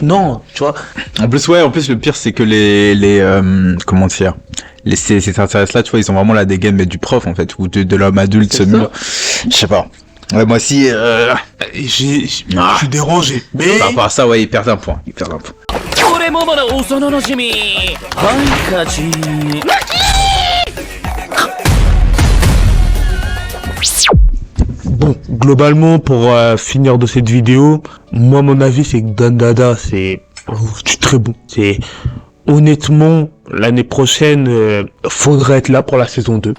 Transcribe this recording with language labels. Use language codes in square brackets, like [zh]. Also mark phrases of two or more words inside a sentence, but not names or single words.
[fr] Non, tu vois. En plus, le pire, c'est que comment dire, ces extraterrestres-là, tu vois, ils ont vraiment la dégaine, mais du prof, en fait, ou de l'homme adulte, je sais pas. Ouais, moi aussi, je suis dérangé. Mais par rapport à ça, ouais, ils perdent un point. [ja] 俺もまだ幼馴染ハンカチ [fr] bon, globalement, pour finir de cette vidéo, moi, mon avis, c'est que Dandada, c'est très bon. C'est honnêtement, l'année prochaine, faudrait être là pour la saison 2.